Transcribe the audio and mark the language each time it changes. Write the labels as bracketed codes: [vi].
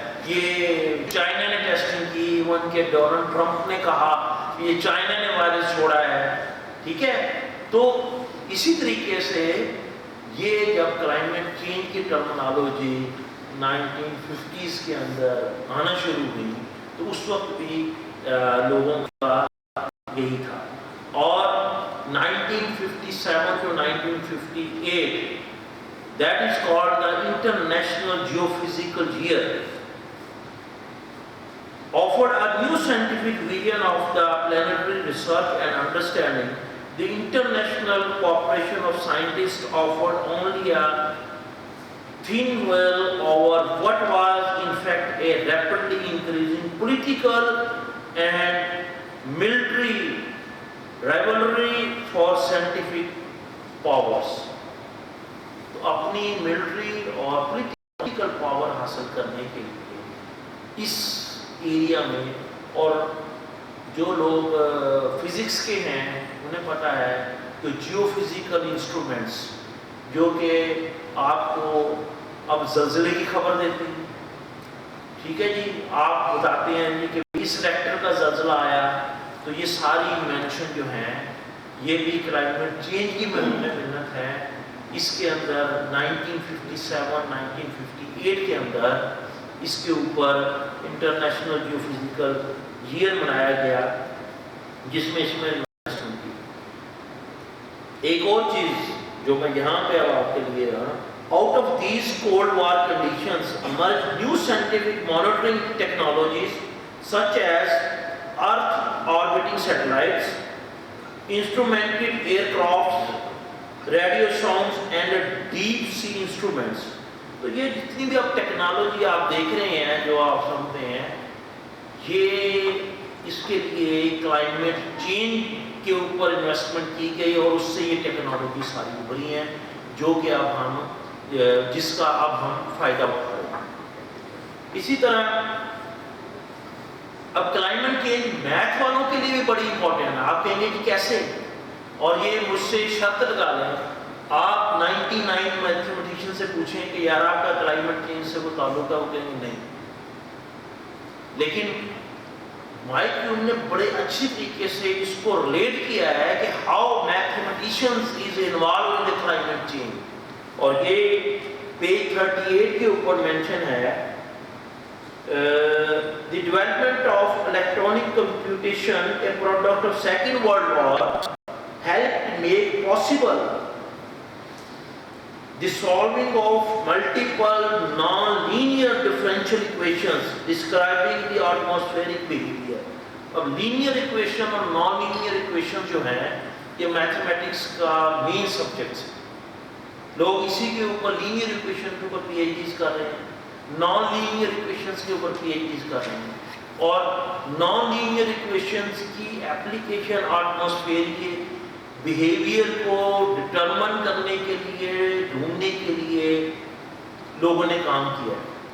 [ur] یہ چائنا نے ٹیسٹنگ کی، ایون کہ ڈونلڈ ٹرمپ نے کہا کہ یہ چائنا نے وائرس چھوڑا ہے، ٹھیک ہے. تو اسی طریقے سے یہ جب کلائمیٹ چینج کی ٹرمنالوجی 1950s کے اندر آنا شروع ہوئی تو اس وقت بھی لوگوں کا یہی تھا. [en] اور 1957 to 1958 that is called the International Geophysical Year offered a new scientific vision of the planetary research and understanding. The international cooperation of scientists offered only a thin veil over what was in fact a rapidly increasing political and military rivalry for scientific powers. [ur] تو اپنی military اور political power حاصل کرنے کے لیے اس area میں، اور جو لوگ فزکس کے ہیں انہیں پتہ ہے کہ جیو فزیکل انسٹرومنٹس جو کہ آپ کو اب زلزلے کی خبر دیتے ہیں، ٹھیک ہے جی، آپ بتاتے ہیں جی کہ اس ریکٹر کا زلزلہ آیا، تو یہ ساری مینشن جو ہیں یہ بھی کلائمیٹ چینج کی محنت ہے. اس کے اندر 1957-1958 کے اندر اس کے اوپر انٹرنیشنل جیو فزیکل ایئر منایا گیا جس میں اس میں ایک اور چیز جو میں یہاں پہ اب آپ کے لیے [en] out of these Cold War conditions emerged new scientific monitoring technologies such as Earth orbiting satellites, instrumented aircrafts, radio songs and deep sea instruments. [ur] تو یہ جتنی بھی اب ٹیکنالوجی آپ دیکھ رہے ہیں جو آپ سمجھتے ہیں یہ اس کے لیے کلائمیٹ چینج کے اوپر انویسٹمنٹ کی گئی اور اس سے یہ ٹیکنالوجی ساری ابھری ہیں جو کہ اب ہم جس کا اب ہم فائدہ اٹھا رہے ہیں. اسی طرح اب کلائمیٹ چینج میتھ والوں کے لیے بھی بڑی امپورٹنٹ ہے. آپ کہیں گے کہ کیسے؟ اور یہ مجھ سے شرط لگا لیں آپ 99 میتھمیٹیشین سے پوچھیں کہ یار آپ کا کلائمیٹ چینج سے کوئی تعلق ہے، وہ کہیں گے نہیں. لیکن مائک ہیوم نے بڑے اچھی طریقے سے اس کو ریلیٹ کیا ہے کہ [en] How mathematicians is involved in the climate change. [ur] اور یہ پیج 38 کے اوپر مینشن ہے [en] the development of electronic computation, a product of Second World War, helped make possible the solving of multiple non-linear differential equations describing the atmospheric behavior. [ur] اب linear equation اور non-linear equation جو ہیں یہ mathematics کا main subject ہے. لوگ اسی کے اوپر لینئر ایکویشن کے اوپر پی ایچ ڈیز کر رہے ہیں، نان لینئر ایکویشنز کے اوپر پی ایچ ڈیز کر رہے ہیں. اور نان لینئر ایکویشنز کی اپلیکیشن ایٹماسفیئر کے بیہیویئر کو ڈٹرمن کرنے کے لیے، ڈھونڈنے کے لیے لوگوں نے کام کیا ہے.